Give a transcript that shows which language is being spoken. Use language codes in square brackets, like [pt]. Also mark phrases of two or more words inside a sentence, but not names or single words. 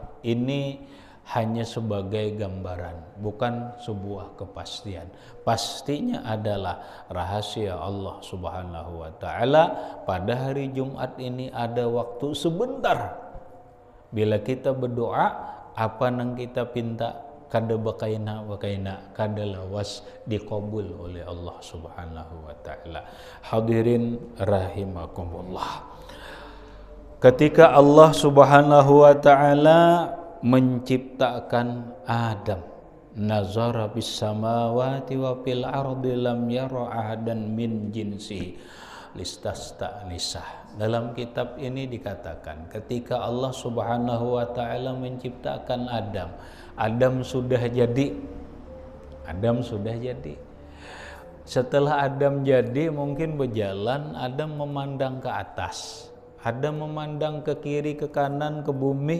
[id] Ini hanya sebagai gambaran, bukan sebuah kepastian. Pastinya adalah rahasia Allah [ar] سبحانه وتعالى. [id] Pada hari Jumat ini ada waktu sebentar. Bila kita berdoa, apa yang kita pinta, [bjn] kada bakaina kada lawas diqabul oleh Allah [ar] سبحانه وتعالى. الحاضرين رحمكم الله. [id] Ketika Allah [ar] سبحانه وتعالى [id] menciptakan Adam, [ar] نظر بالسماوات وفي الأرض لم ير أحدا من جنسه. listasta'nisah. [id] Dalam kitab ini dikatakan ketika Allah [ar] سبحانه وتعالى [id] menciptakan Adam, Adam sudah jadi. Setelah Adam jadi, mungkin berjalan, Adam memandang ke atas, Adam memandang ke kiri, ke kanan, ke bumi.